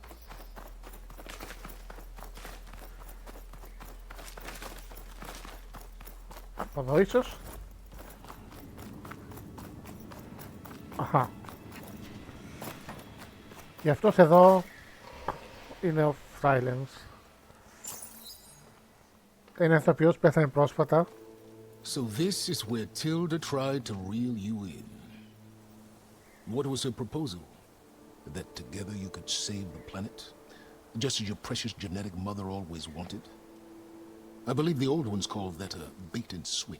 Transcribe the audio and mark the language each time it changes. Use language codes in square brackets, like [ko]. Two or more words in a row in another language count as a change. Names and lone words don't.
[el] Από εδώ ίσως. Αχα. Γι' αυτός εδώ είναι ο Silence. Είναι ηθοποιός που πέθανε πρόσφατα. [en] So this is where Tilda tried to reel you in. What was her proposal? That together you could save the planet? Just as your precious genetic mother always wanted? I believe the old ones called that a bait and switch.